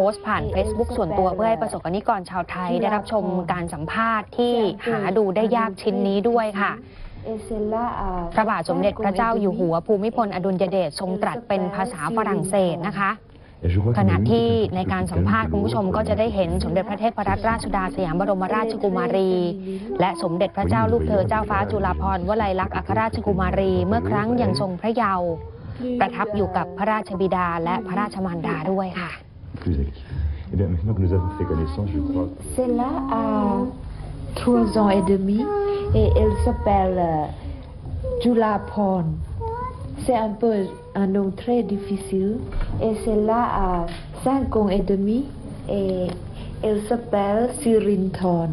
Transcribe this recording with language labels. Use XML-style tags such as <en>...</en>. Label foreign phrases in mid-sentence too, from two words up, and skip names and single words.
<th>สต์ผ่าน Facebook ส่วนตัวเพื่อให้ประสบกนิกรชาวไทยได้รับชมการสัมภาษณ์ที่หาดูได้ยากชิ้นนี้ด้วยค่ะพระบาทสมเด็จพระเจ้าอยู่หัวภูมิพลอดุลยเดชทรงตรัสเป็นภาษาฝรั่งเศสนะคะขณะที่ในการสัมภาษณ์คุณผู้ชมก็จะได้เห็นสมเด็จพระเทพรัตนราชสุดาสยามบรมราชกุมารีและสมเด็จพระเจ้าลูกเธอเจ้าฟ้าจุฬาภรณ์วลัยลักษณ์อัครราชกุมารีเมื่อครั้งยังทรงพระเยาว์ประทับอยู่กับพระราชบิดาและพระราชมารดาด้วยค่ะ</th> <fr>Celle-là a 3 ans et demi et elle s'appelle Julaporn. C'est un peu un nom très difficile. Et celle-là a 5 ans et demi et elle s'appelle Sirinthorn.</fr>